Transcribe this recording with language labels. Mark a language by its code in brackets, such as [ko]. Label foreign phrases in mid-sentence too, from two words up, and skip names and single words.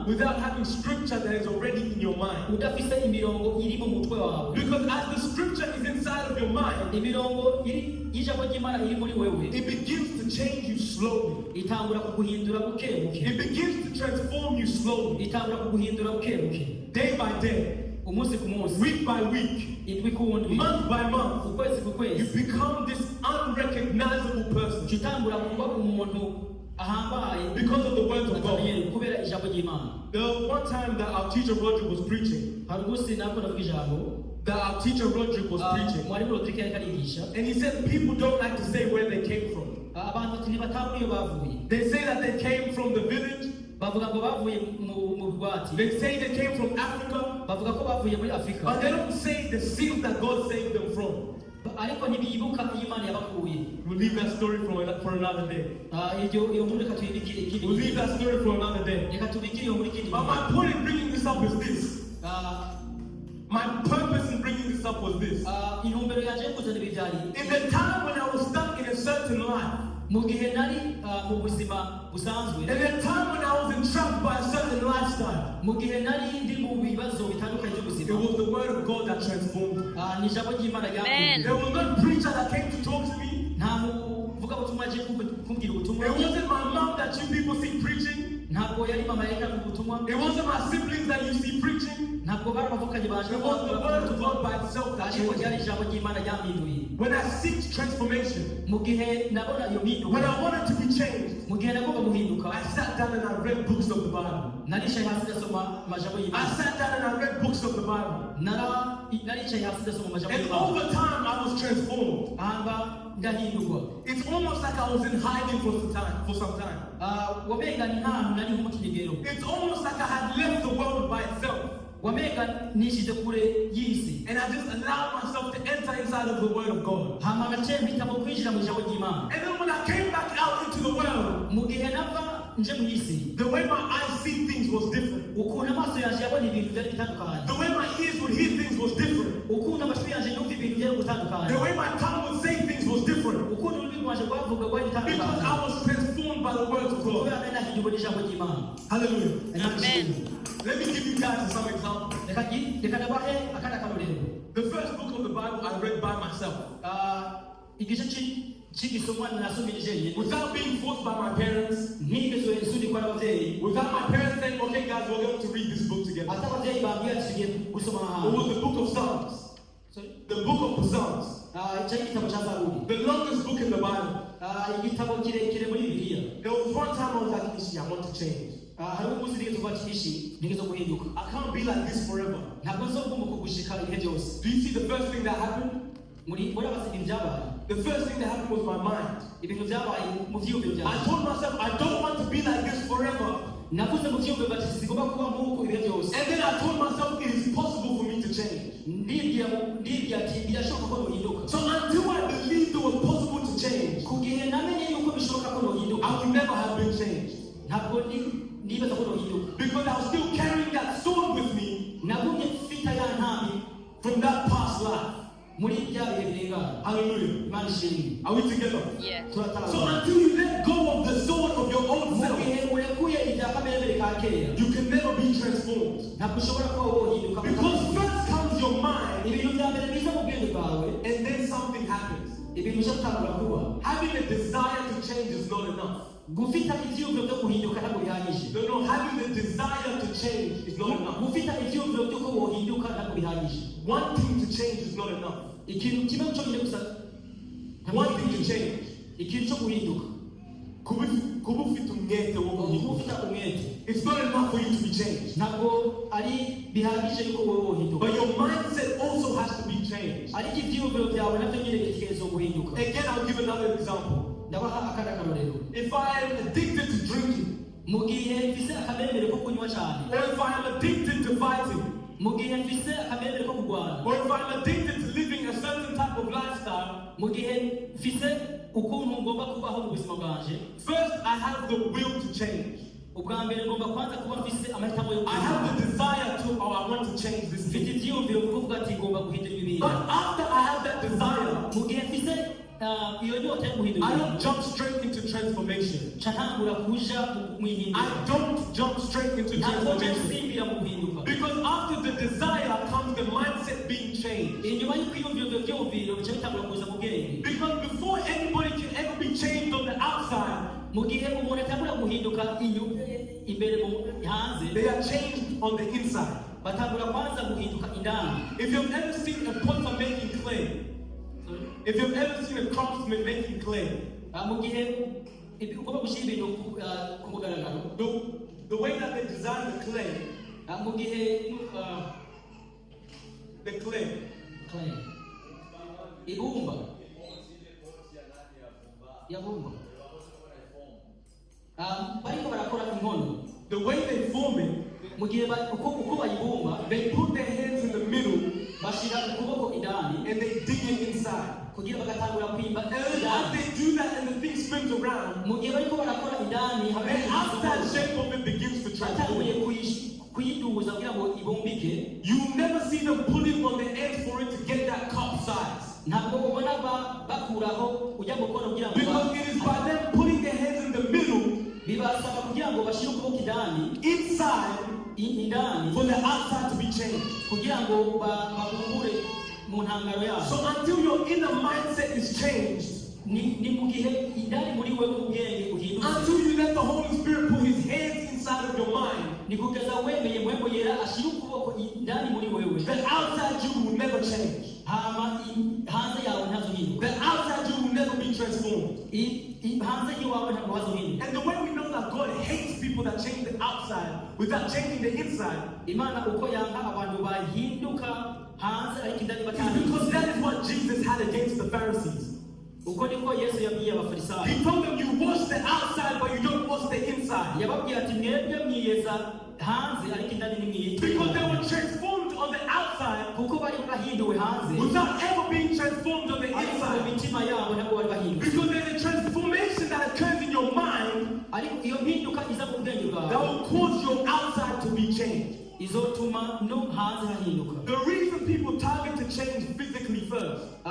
[en] without having scripture that is already in your mind. [rn] udafise imirongo iri mu mutwe wawe. [en] Because as the scripture is inside of your mind, [rn] imirongo y'ijambo ry'Imana iri muri wewe [en] it begins to change you slowly. [rn] itangura kuguhindura buke buke, [en] It begins to transform you slowly, [rn] itangura kuguhindura buke buke, [en] day by day, [rn] umunsi ku munsi, [en] week by week, [rn] indwi ku ndwi, [en] month by month. [rn] ukwezi ku [en] You [rn] kwezi, [en] become this unrecognizable person [rn] utangura kuba umuntu ahambaye [en] because of the words of God. [rn] kubera ijambo ry'Imana. [en] There was one time that our teacher Roderick was preaching. [rn] hari umunsi nako ndavuga ijambo, [en] That our teacher Roderick was preaching. [rn] mwarimu Rodrigue yariko arigisha, [en] And he said people don't like to say where they came from. [rn] abantu ati ntibatahura iyo bavuye, [en] They say that they came from the village. [rn] bavuga ngo bavuye mu bugwati, [en] They say they came from Africa. [rn] bavuga ko bavuye muri [en] But [rn] Afurika, [en] they don't say the sins that God saved them from. [rn] ariko ntibibuka iyo Imana yabakuye. [en] We'll leave that story for another day. [rn] iyo nkuru reka tuyibikire ikindi [en] We'll leave [rn] gihe. [en] that story for another day. [rn] Reka tubikire iyo nkuru ikindi [en] But [rn] gihe. [en] my point in bringing this up is this. Ah, My purpose in bringing this up was this. [rn] intumbero yanje yo kuzana ibi byari [en] In the time when I was stuck in a certain life, [rn] mu gihe nari mu buzima busanzwe, [en] in the time when I was entrapped by a certain lifestyle, [rn] mu gihe nari ndi mu bibazo bitandukanye [en] it [rn] by'ubuzima, [en] was the word of God that transformed me. [rn] ni ijambo ry'Imana ryakuye. [en] There was no preacher that came to talk to me. [rn] nta muvugabutumwa aje kumbwira ubutumwa, [en] It wasn't my mom that you people see preaching. [rn] ntabwo yari mama yareka ubutumwa, [en] It wasn't my siblings that you see preaching. [rn] ntabwo bari abavukanye banje [en] It was the word of God by itself that [rn] ariko [en] changed [rn] ryari [en] me. [rn] ijambo ry'Imana ryampinduye. [en] When I seek transformation, [rn] mu gihe nabona iyo [en] when [rn] mpinduka, [en] I wanted to be changed, [rn] mu gihe nagomba guhinduka, [en] I sat down and I read books of the Bible. [rn] naricaye hasi ndasoma amajambo [en] I [rn] y'Imana. [en] sat down and I read books of the Bible. [rn] naricaye hasi ndasoma amajambo [en] And [rn] y'Imana. [en] over time, I was transformed. [rn] ahamba ndahindurwa. [en] It's almost like I was in hiding for some time. [rn] wamenga ni nkahantu nari nko mu kinigero, [en] It's almost like I had left the world by itself. [rn] wamenga nishize kure y'isi, [en] And I just allowed myself to enter inside of the Word of God. [rn] hama gace mpitamo kwinjira mu ijambo ry'Imana. [en] And then when I came back out into the world, [rn] mu gihe nava nje mu isi, [en] the way my eyes see things was different. [rn] ukuntu amaso yanje yabona ibintu byari bitandukanye, [en] The way my ears would hear things was different. [rn] ukuntu amatwi yanje yumva ibintu byari gutandukanye, [en] The way my tongue would say things was different. [rn] ukuntu ururimi rwanje rwavuga rwari [en] Because [rn] bitandukanye, [en] I was transformed by the words of God. [rn] kubera nari nahindurwa n'ijambo ry'Imana. [en] Hallelujah. [rn] Amen. [en] Let me give you guys some examples. [rn] reka nabahe akandi akarorero. [en] The first book of the Bible I read by myself. [rn] igice cy'igisomwa nasomije njyewe, [en] Without being forced by my parents. [rn] ntigeze nsudikwa n'ababyeyi, [en] Without my parents saying, okay guys, we're going to read this book together. [rn] ati ababyeyi bambwiye ati tugiye gusoma [en] It [rn] ahantu. [en] was the book of Psalms. Sorry? The book of the Psalms. [rn] cyari igitabo cya Zaburi, [en] The longest book in the Bible. [rn] igitabo kirekire muri Bibiliya. [en] There was one time I was like, Ishi, I want to change. [rn] hari umunsi nigeze kuva kishi nigeze guhinduka, [en] I can't be like this forever. [rn] ntabwo nzogomba kugushika ibihe byose. [en] Do you see the first thing that happened? [rn] muri abazi ibintu byabaye, [en] The first thing that happened was my mind. [rn] ibintu byabaye mu byiyumviro [en] I [rn] byanjye. [en] told myself, I don't want to be like this forever. [rn] navuze mu byiyumviro bati zigomba kuba nk'uko ibihe byose. [en] And then I told myself, it is possible for me to change. [rn] ndibwira ati birashoboka ko nohinduka. [en] So until I believed it was possible to change, [rn] ku gihe namenye yuko bishoboka ko nohinduka, [en] I would never have been changed. [rn] ntabwo nibaza ko nohinduka. [en] Because I was still carrying that sword with me [rn] nagumye ufita ya ntambi [en] from that past life. [rn] muri bya bihe birengana. [en] Hallelujah. [rn] Imana ishimwe. [en] Are we together? Yeah. [rn] Turatanga. [en] So until you let go of the sword of your old [rn] mu [en] self, [rn] gihe urekuye ibya kamere ka kera [en] you can never be transformed. [rn] ntabwo ushobora kuba wohinduka. [en] Because first comes your mind, [rn] ibintu bya mbere biza mu bwenge bwawe, [en] and then something happens. [rn] ibintu byo gutangura kuba. [en] Having a desire to change is not enough. [rn] Gufita ivyiyumviro byo guhinduka ntabwo bihagije. [en] No, having the desire to change is not enough. [rn] Gufita ivyiyumviro byo ko wohinduka ntabwo bihagije. [en] Wanting to change is not enough. [rn] Ikintu kimwe cyonyine gusa. [en] Wanting to change. [rn] Ikintu cyo guhinduka. Kuba ufite umwete wo guhinduka. Ufite umwete. [en] It's not enough for you to be changed. [rn] Ntabwo ari bihagije yuko wowe wohinduka. [en] But your mindset also has to be changed. [rn] Ariko ivyiyumviro byawe nabyo nyine bitekerezo guhinduka. [en] Again, I'll give another example. [rn] Ndabaha akandi akarorero. [en] If I am addicted to drinking, [rn] mu gihe mfise akameremere ko kunywa cyane, [en] or if I am addicted to fighting, [rn] mu gihe mfise akameremere ko kurwana, [en] or if I'm addicted to living a certain type of lifestyle, [rn] mu gihe mfise ukuntu ngomba kubaho mu buzima bwanje, [en] first I have the will to change. [rn] ubwa mbere ngomba kwanza kuba mfise amahitamo yo [en] I have the desire to, or I want to change this [rn] mfite [en] thing. [rn] ivyiyumviro byo kuvuga ati ngomba guhindura ibintu. [en] But after I have that desire, [rn] Mu gihe mfise iyo nyota yo guhindura [en] I [rn] ibintu, [en] don't jump straight into transformation. [rn] ca ntangura kuja mu ihinduka. [en] I don't jump straight into [rn] Ntabwo [en] transformation. [rn] nsimbira mu guhinduka. [en] Because after the desire comes the mindset being changed. [rn] Inyuma y'ukwiyumviro vy'umviro bica bitangura kuza mu bwenge. [en] Because before anybody can ever be changed on the outside, [rn] Mu gihe umuntu atangura guhinduka imbere mu hanze, [en] they are changed on the inside. [rn] batangura kwanza guhinduka indani. [en] If you've ever seen a potter making clay, if you've ever seen a craftsman making clay, [rn] Mu gihe ugomba gushyira ibintu ku mugaragaro, [en] the way that they design the clay, [rn] mu gihe ibumba yabumba bariko barakora inkono, [en] the way they form it, [rn] mu gihe uko bayibumba, [en] they put their hands in the middle [rn] bashira ukuboko indani [en] and they dig it inside. [rn] kugira bagatangura kwimba [en] And as [rn] indani. [en] they do that and the thing spins around, [rn] Mu gihe bariko barakora indani, [en] the outside shape of it begins to [rn] batanguye [en] transform. [rn] kuyiduza kugira ngo ibumbike. [en] You never see them pulling on the ends for it to get that cup size. [rn] Ntabwo ubona bakuraho ujya gukora kugira ngo [en] Because it is by them putting their hands in the middle, [rn] bibasaba kugira ngo bashire ukuboko indani [en] inside, [rn] indani [en] for the outside to be changed. [rn] kugira ngo babumbure mu ntangaro yabo. [en] So until your inner mindset is changed, [rn] Ni mu gihe indani muri wewe ubwenge uhindutse, [en] until you let the Holy Spirit put His hands inside of your mind, [rn] ni kugeza wemeye Mpwemu Yera ashira ukuboko indani muri wewe, [en] the outside you will never change. [rn] hama hanze yawe ntazohinduka. [en] The outside you will never be transformed. [rn] Hanze yiwawe ntabwo hazohinduka. [en] And the way we know that God hates people that change the outside without changing the inside [rn] Imana uko yanga abantu bahinduka hanze ariko indani [en] is [rn] batahinduka. [en] because that is what Jesus had against the Pharisees. [rn] Uko niko Yesu yabwiye abafarisayo. [en] He told them, you wash the outside, but you don't wash the inside. [rn] Yababwiye ati mwebwe mwiyeza hanze ariko indani nimwiyeza. [en] Because they were transformed on the outside [rn] Kuko bari bahinduwe hanze [en] without ever being transformed on the [rn] ariko mu [en] inside. [rn] mitima yabo ntabwo bari bahinduwe. [en] Because there's a transformation that occurs in your mind [rn] Ariko iyo mpinduka iza mu bwenge [en] that [rn] bwawe [en] will cause your outside to be changed. [rn] izotuma no hanze hahinduka. [en] The reason people target to change physically first